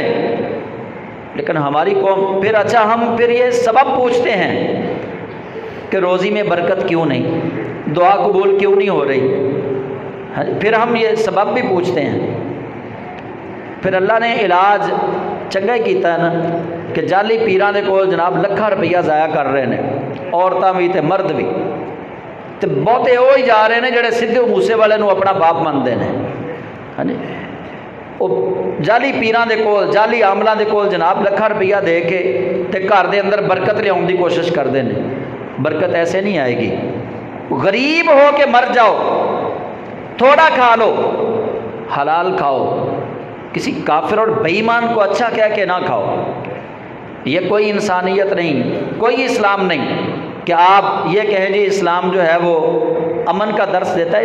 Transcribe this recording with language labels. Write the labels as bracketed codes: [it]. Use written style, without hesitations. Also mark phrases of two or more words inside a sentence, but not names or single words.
[ur] لیکن ہماری قوم پھر اچھا ہم پھر یہ سبب پوچھتے ہیں کہ روزی میں برکت کیوں نہیں، دعا قبول کیوں نہیں ہو رہی، پھر ہم یہ سبب بھی پوچھتے ہیں۔ [pa] پھر اللہ نے علاج چنگا ہی کیتا ہے نا کہ جعلی پیراں دے کول جناب لکھاں روپیہ ضائع کر رہے ہیں، عورتاں بھی تے مرد بھی، تے بہتے وہ ہی جا رہے ہیں جڑے سدھو موسے والے نو اپنا باپ منتے ہیں، ہاں جی، وہ جعلی پیراں دے کول جعلی عاملاں دے کول جناب لکھاں روپیہ دے کے تے گھر دے اندر برکت لیاؤن دی کوشش کرتے ہیں۔ [ur] برکت ایسے نہیں آئے گی، غریب ہو کے مر جاؤ، تھوڑا کھا لو، حلال کھاؤ، کسی کافر اور بے ایمان کو اچھا کہہ کے نہ کھاؤ۔ یہ کوئی انسانیت نہیں، کوئی اسلام نہیں کہ آپ یہ کہیں جی اسلام جو ہے وہ امن کا درس دیتا ہے۔